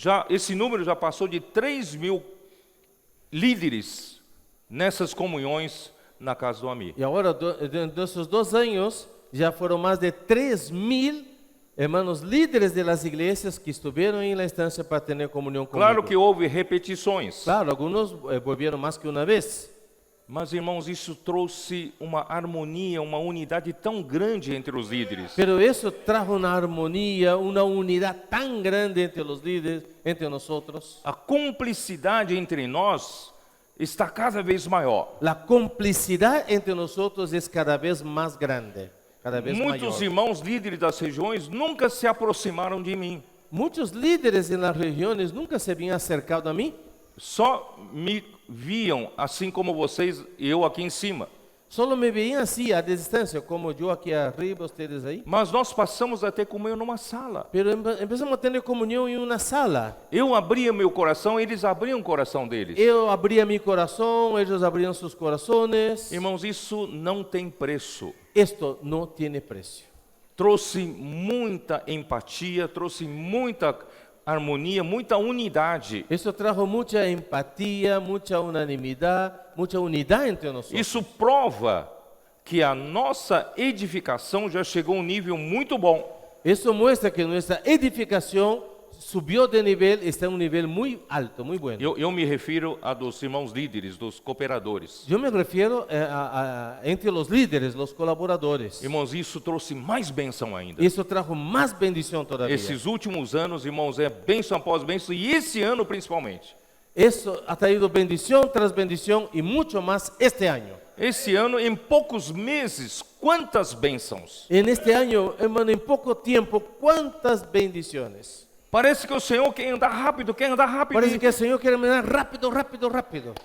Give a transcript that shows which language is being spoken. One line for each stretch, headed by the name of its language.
Portuguese: Esse número já passou de 3.000 líderes nessas comunhões na casa do Amir.
Spanish: Y ahora, dentro de esos 2 años, ya fueron más de 3.000 hermanos líderes de las iglesias que estuvieron en la estancia para tener comunión conmigo.
Portuguese: Claro que houve repetições.
Spanish: Claro, algunos volvieron más que una vez.
Portuguese: Mas, irmãos, isso trouxe uma harmonia, uma unidade tão grande entre os líderes.
Spanish: Pero eso trajo una armonía, una unidad tan grande entre los líderes, entre nosotros.
Portuguese: A cumplicidade entre nós está cada vez maior.
Spanish: La complicidad entre nosotros es cada vez más grande, cada vez
Portuguese: Muitos
Spanish: mayor.
Portuguese: irmãos líderes das regiões nunca se aproximaram de mim.
Spanish: Muchos líderes en las regiones nunca se habían acercado a mí.
Portuguese: Só me viam assim como vocês e eu aqui em cima.
Spanish: Solo me veían así a distancia, como yo aquí arriba, ustedes ahí.
Portuguese: Mas nós passamos a ter comunhão numa sala.
Spanish: Pero empezamos a tener comunión en una sala.
Portuguese: Eu abria meu coração, eles abriam o coração deles.
Spanish: Yo abría mi corazón, ellos abrían sus corazones.
Portuguese: Irmãos, isso não tem preço.
Spanish: Esto no tiene precio.
Portuguese: Trouxe muita empatia, trouxe muita harmonia, muita unidade.
Spanish: Eso trajo mucha empatía, mucha unidad entre nosotros.
Portuguese: Isso prova que a nossa edificação já chegou a um nível muito bom.
Spanish: Eso muestra que nuestra edificación subió de nivel, está en un nivel muy alto, muy bueno.
Portuguese: Eu me refiro a dos irmãos líderes, dos cooperadores.
Spanish: Yo me refiero entre los líderes, los colaboradores.
Portuguese: Irmãos, isso trouxe mais bênção ainda.
Spanish: Eso trajo más bendición todavía.
Portuguese: Esses últimos anos, irmãos, é bênção após bênção, e esse ano principalmente.
Spanish: Eso ha traído bendición tras bendición y mucho más este año.
Portuguese: Esse ano, em poucos meses, quantas bênçãos!
Spanish: En este año, hermano, en poco tiempo, ¿cuántas bendiciones?
Portuguese: Parece que o Senhor quer andar rápido, quer andar rápido.
Spanish: Parece que el Señor quiere mirar rápido, rápido, rápido.